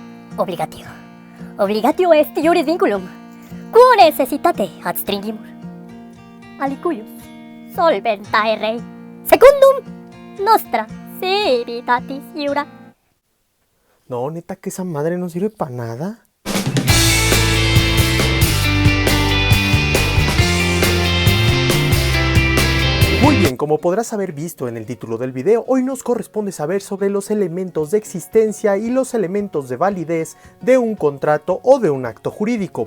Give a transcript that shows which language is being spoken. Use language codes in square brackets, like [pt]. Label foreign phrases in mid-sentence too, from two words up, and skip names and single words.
[la] Obligatio. Obligatio est iuris vinculum. Quo necessitate adstringimur. Alicuius solventae rei. Secundum nostra civitatis iura. [es] No, neta que esa madre no sirve para nada. Muy bien, como podrás haber visto en el título del video, hoy nos corresponde saber sobre los elementos de existencia y los elementos de validez de un contrato o de un acto jurídico.